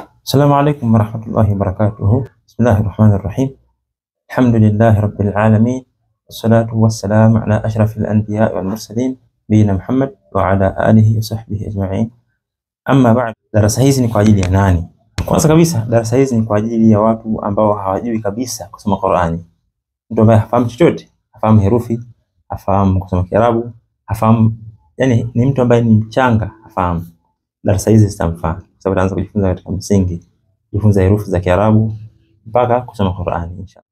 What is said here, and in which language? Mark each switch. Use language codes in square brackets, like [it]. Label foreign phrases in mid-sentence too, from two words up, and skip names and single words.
[ar] السلام عليكم ورحمة الله وبركاته. بسم الله الرحمن الرحيم. الحمد لله رب العالمين، والصلاة والسلام على أشرف الأنبياء والمرسلين نبينا محمد وعلى آله وصحبه أجمعين. أما بعد, [sw] darasa hizi ni kwa ajili ya nani? Kwanza kabisa, darasa hizi ni kwa ajili ya watu ambao hawajui kabisa kusoma Qur'ani. Mtu ambaye hafahamu chochote, hafahamu herufi, hafahamu kusoma Kiarabu, hafahamu, yani ni mtu ambaye ni mchanga, hafahamu. Darasa hizi zitamfaa kwa sababu anaanza kujifunza katika msingi, kujifunza herufi za Kiarabu mpaka kusoma Qur'ani inshallah.